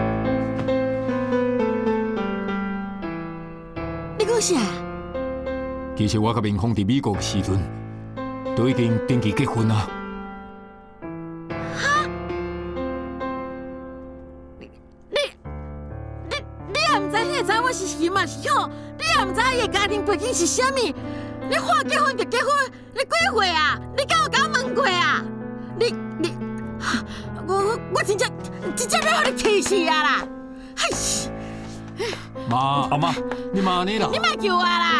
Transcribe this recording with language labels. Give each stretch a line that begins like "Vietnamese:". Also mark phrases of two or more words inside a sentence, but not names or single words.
Min Nan Chinese: 你讲啥？其实我甲明空伫美国时阵，都已经登记结婚啊。你也唔知迄个查某是喜嘛是好，你也唔知伊个家庭背景是啥物，你话结婚就结婚，你几岁啊？你敢有甲我问过啊？你，我真正要互你气死啊啦！哎，妈，阿妈，你妈呢啦？你莫叫我啦！